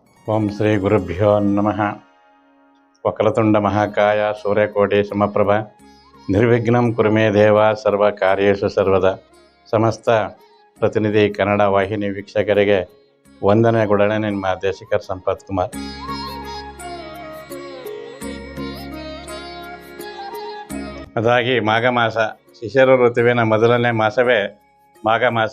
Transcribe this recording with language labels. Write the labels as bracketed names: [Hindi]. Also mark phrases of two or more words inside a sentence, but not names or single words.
[Sanskrit] ಓಂ ಶ್ರೀ ಗುರುಭ್ಯೋ ನಮಃ. ವಕ್ರತುಂಡ ಮಹಾಕಾಯ ಸೂರ್ಯಕೋಟಿ ಸಮಪ್ರಭ ನಿರ್ವಿಘ್ನಂ ಕುರುಮೇ ದೇವ ಸರ್ವ ಕಾರ್ಯೇಷು ಸರ್ವದ. [Kannada] ಸಮಸ್ತ ಪ್ರತಿನಿಧಿ ಕನ್ನಡ ವಾಹಿನಿ ವೀಕ್ಷಕರಿಗೆ ವಂದನೆಗೊಡನೆ ನಿಮ್ಮ ದೇಶಿಕರ್ ಸಂಪತ್ ಕುಮಾರ್. ಅದಾಗಿ ಮಾಘ ಮಾಸ, ಶಿಶಿರ ಋತುವಿನ ಮೊದಲನೇ ಮಾಸವೇ ಮಾಘ ಮಾಸ.